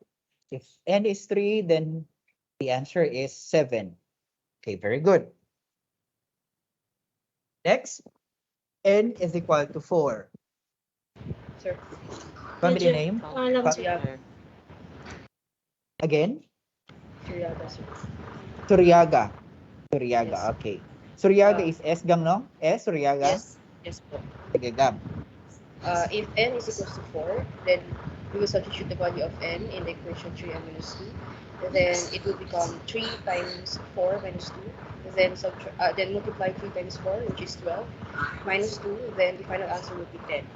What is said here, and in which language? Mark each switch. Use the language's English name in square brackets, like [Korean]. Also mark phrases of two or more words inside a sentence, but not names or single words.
[English] If n is 3, then the answer is 7. Okay, very good. Next, n is equal to 4. Sir. Family name? Suryaga. Again? Suryaga, sir. Suryaga. Suryaga, Yes. okay. Suryaga Ah. is S gang, no? S, Suryaga? Yes. Yes po. [Filipino] Sige, Gab. [English] If n is equals to 4, then we will substitute the value of n in the equation 3n minus 2. And then it will become 3 times 4 minus 2. And then multiply 3 times 4, which is 12, minus 2. Then the final answer will be 10.